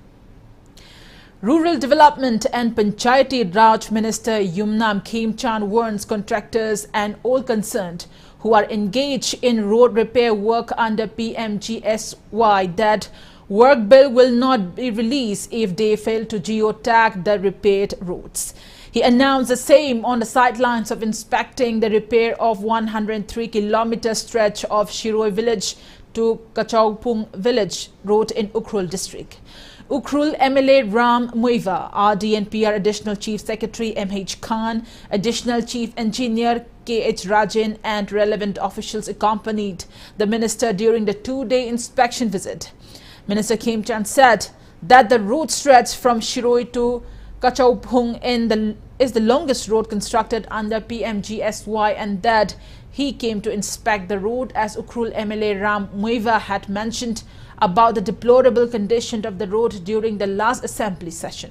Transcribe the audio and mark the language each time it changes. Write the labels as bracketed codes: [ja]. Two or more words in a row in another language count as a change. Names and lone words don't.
[en] Rural Development and Panchayati Raj Minister Yumnam Khemchan warns contractors and all concerned who are engaged in road repair work under PMGSY that work bill will not be released if they fail to geotag the repaired roads. He announced the same on the sidelines of inspecting the repair of 103-kilometer stretch of Shiroi village to Kachaupung village road in Ukhrul district. Ukhrul MLA Ram Muiva, RDNPR Additional Chief Secretary MH Khan, Additional Chief Engineer KH Rajan and relevant officials accompanied the minister during the 2-day inspection visit. Minister Khemchan said that the road stretch from Shiroi to Kachaupung is the longest road constructed under PMGSY and that he came to inspect the road as Ukhrul MLA Ram Muiva had mentioned about the deplorable condition of the road during the last assembly session.